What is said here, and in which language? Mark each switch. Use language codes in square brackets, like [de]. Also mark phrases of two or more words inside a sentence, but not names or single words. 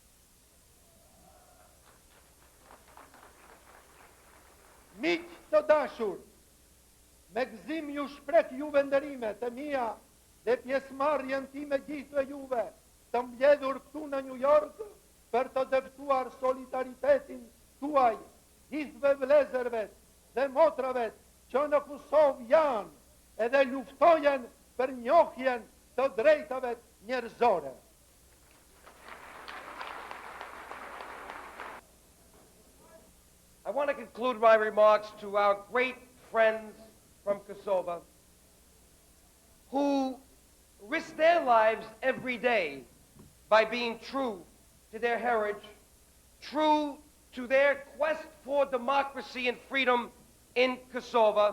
[sq] Miq të dashur, me gëzim ju shpreh juve ndërimet e mia dhe pjesëmarrjen time gjithë juve të mbledhur këtu në New York për të dëftuar solidaritetin tuaj gjithëve vëllezërve dhe motrave që në Kosovë janë edhe luftojen për njohjen të drejtave njerëzore. [en] I want to conclude my remarks to our great friends from Kosova who risk their lives every day by being true to their heritage, true to their quest for democracy and freedom in Kosova.